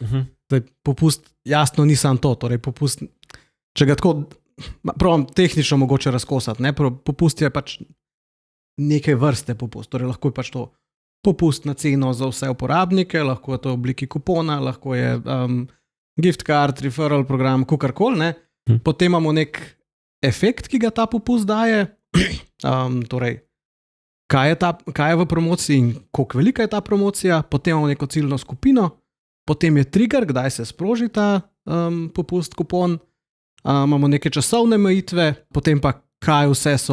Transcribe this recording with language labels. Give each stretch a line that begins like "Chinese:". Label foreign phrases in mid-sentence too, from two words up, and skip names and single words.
Slovenian: Zdaj, popust, jasno nisem to, torej popust, če ga tako, pravim, tehnično mogoče razkosati, ne? Popust je pač neke vrste popust, torej lahko je pač to popust na ceno za vse uporabnike, lahko je to v obliki kupona, lahko je
English: gift card, referral program,
Slovenian: kakorkoli, ne? Potem imamo nek efekt, ki ga ta popust daje, torej, kaj je v promociji in koliko velika je ta promocija, potem imamo neko ciljno skupino, potem je trigger, kdaj se sproži ta popust, kupon, imamo neke časovne omejitve, potem pa kaj vse